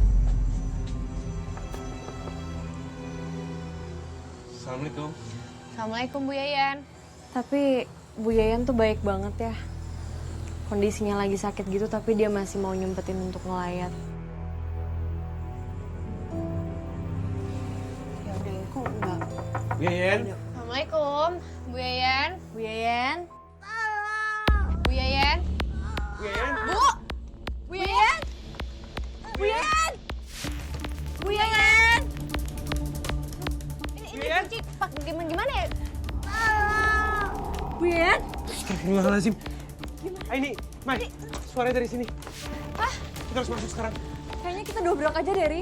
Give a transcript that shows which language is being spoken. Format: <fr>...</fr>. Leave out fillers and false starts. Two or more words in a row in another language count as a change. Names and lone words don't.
<id>Assalamualaikum. Assalamualaikum Bu Yayan. Tapi Bu Yayan tuh baik banget ya. Kondisinya lagi sakit gitu tapi dia masih mau nyempetin untuk ngelayat. Ya udah, kok enggak? Bu Yayan. Assalamualaikum, Bu Yayan. Bu Yayan. Bu Yayan. Bu Yayan. Bu. Bu Yayan. Bu Yayan. Bu Yayan. Ini kunci pak gimana ya? Bu Yayan. Astagfirullahaladzim. Ini, Mai, suaranya dari sini. Hah? Kita harus masuk sekarang. Kayaknya kita dobrak aja, Dari.</id>